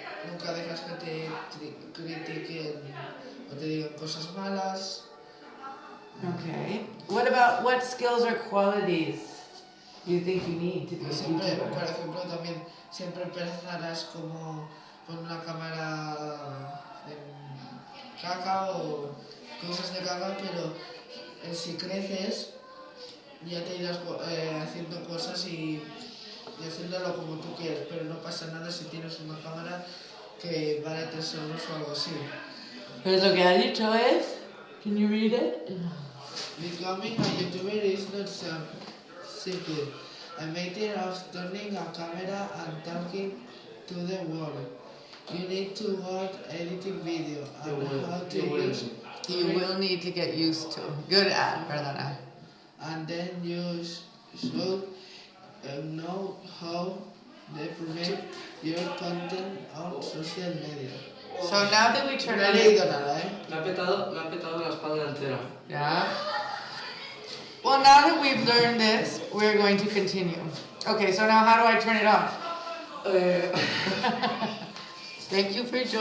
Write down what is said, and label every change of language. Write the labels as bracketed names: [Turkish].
[Spanish] Nunca dejas que te critiquen o te digan cosas malas. [English] Okay. What skills or qualities do you think you need to be a [Spanish] Siempre, por [English] YouTuber? [Spanish] ejemplo, también siempre pensarás como con una cámara de caca o cosas de caca, pero si creces ya te irás haciendo cosas y haciéndolo como tú quieres, pero no pasa nada si tienes una cámara que vale 3 euros o algo así. Pues lo que ha dicho es, [English] can you read it? Becoming a YouTuber is not so simple. A matter of turning a camera and talking to the world. You need to learn editing video and how to use it. You will need to get used to. Good at, [Spanish] perdona. [English] And then you should know how to promote your content on social media. So now that we turn [Spanish] No he [English] it [Spanish] leído nada, Me ha petado la espalda entera. [English] Yeah. Well, now that we've learned this, we're going to continue. Okay, so now how do I turn it off? Thank you for joining.